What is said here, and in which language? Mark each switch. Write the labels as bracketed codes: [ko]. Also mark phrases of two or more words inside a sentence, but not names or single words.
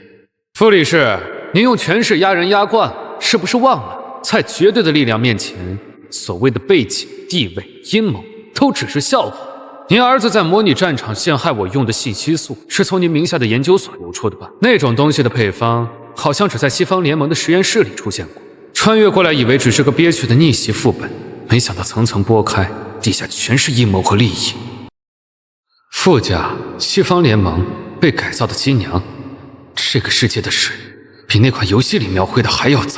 [zh] 傅理事，您用權勢壓人压慣，是不是忘了，在絕對的力量面前，所謂的背景、地位、陰謀，都只是笑話。您兒子在模擬戰場陷害我用的信息素，是從您名下的研究所流出的吧？那種東西的配方，好像只在西方联盟的實驗室裡出現過。穿越過來以為只是個憋屈的逆襲副本，沒想到層層剝開，底下全是陰謀和利益。傅家、西方聯盟、被改造的機娘，這個世界的水，比那款遊戲裡描繪的還要髒。